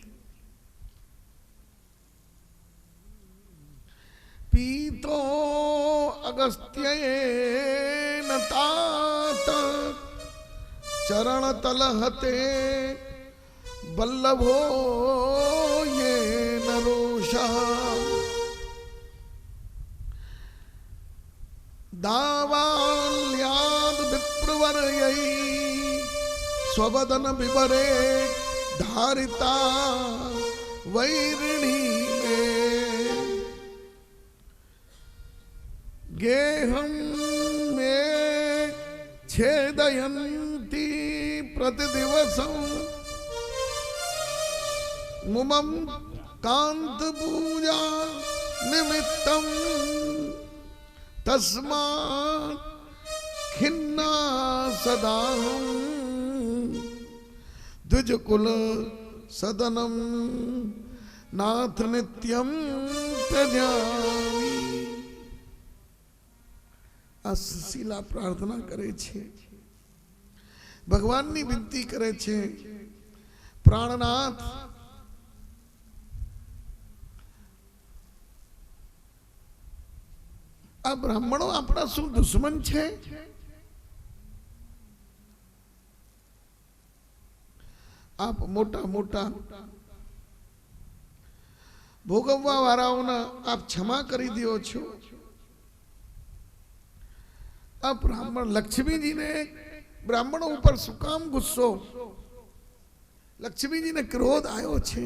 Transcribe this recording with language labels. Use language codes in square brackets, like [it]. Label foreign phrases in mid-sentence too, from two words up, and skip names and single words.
[sa] પીતો અગસ્ત્યેન તાત ચરણ તલહતે વલ્લભો યેન રોષા. દાવાલ્યાદ વિપ્રવરયૈ સ્વવદન વિવરે ધારિતા વૈરિણી મે गेहं मे छेदयन्ती प्रतिदिवसं मुमं कांत पूजा निमित्तं तस्मात् खिन्ना सदाहं द्विजकुल सदनं नाथ नित्यं त्यजामि. [gu] આ સુશીલા પ્રાર્થના કરે છે, ભગવાનની વિનંતી કરે છે, પ્રાણનાથ આ બ્રાહ્મણો આપણા શું દુશ્મન છે? આપ મોટા મોટા ભોગવવા વાળાઓને આપ ક્ષમા કરી દિયો છો। અબ બ્રાહ્મણ લક્ષ્મી જી ને બ્રાહ્મણો ઊપર સુકામ ગુસ્સો, લક્ષ્મી જી ને ક્રોધ આયો છે।